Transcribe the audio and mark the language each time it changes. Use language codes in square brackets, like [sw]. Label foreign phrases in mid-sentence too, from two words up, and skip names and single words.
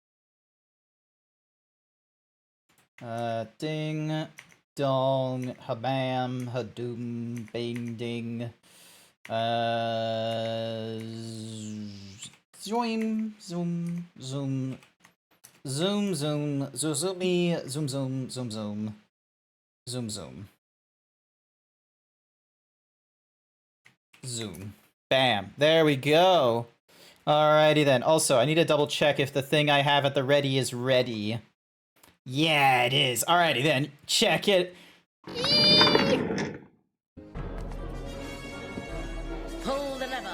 [en] Ding, dong, habam, hadoom, bing, ding. Zoom, zoom, zoom, zoom, zoom, zoomy, zoom, zoom, zoom, zoom, zoom, zoom, zoom. Bam. There we go. Alrighty then. Also, I need to double check if the thing I have at the ready is ready. Yeah, it is. Alrighty then. Check it. Pull the lever.